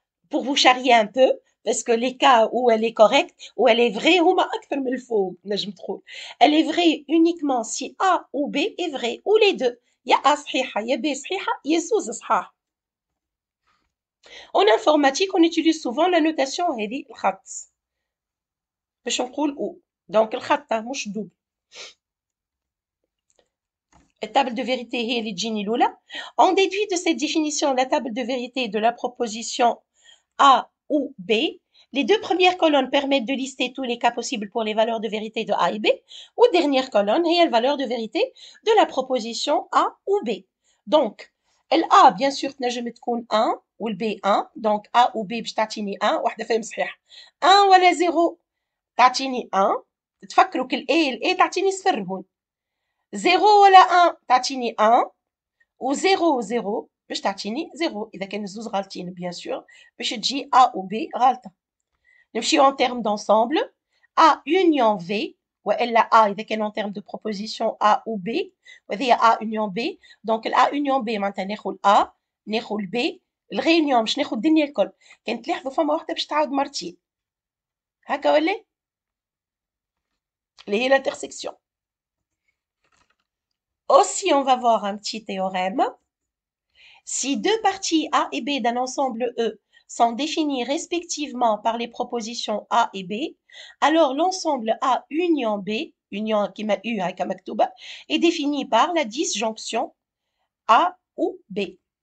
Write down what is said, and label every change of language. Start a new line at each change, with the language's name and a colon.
French: pour vous charrier un peu parce que les cas où elle est correcte ou elle est vraie
Arabic: هما أكثر من الفوق نجم تقول
French: elle est vraie uniquement si A ou B est vrai ou les deux
Arabic: يا A صحيحة يا B صحيحة يا زوز صحاح
French: en informatique on utilise souvent la notation
Arabic: هذه الخط باش نقول
French: ou donc
Arabic: الخط مش دوبل
French: table de vérité
Arabic: هي اللي تجيني الأولى
French: on déduit de cette définition la table de vérité de la proposition A ou B. Les deux premières colonnes permettent de lister tous les cas possibles pour les valeurs de vérité de A et B. Ou dernière colonne, هي الvaleur de vérité de la proposition A ou B. Donc, A, bien sûr,
Arabic: تنجم تكون
French: 1 ou B 1. Donc, A ou B
Arabic: باش تعطيني
French: 1.
Arabic: واحدة فيهم صحيحة. 1 ولا 0 تعطيني 1. تفكروا كل A تعطيني صفر هون. 0 ولا 1 تعطيني 1. و 0 و 0 باش تعطيني 0 اذا كان الزوز غالطين بيان سور باش تجي A و B غالطه نمشيو
French: en termes d'ensemble A union V
Arabic: والا A اذا كان
French: en termes de proposition A ou B
Arabic: وهذه A union B
French: donc A union B
Arabic: معناتها ناخذ A ناخذ B الغيونيون باش ناخذ الدنيا الكل كان تلاحظوا فما واحده باش تعاود مرتين هكا ولا اللي هي l'intersection.
French: Aussi, on va voir un petit théorème. Si deux parties A et B d'un ensemble E sont définies respectivement par les propositions A et B, alors l'ensemble A union B, union qui m'a U avec un maktuba, est défini par la disjonction A ou B.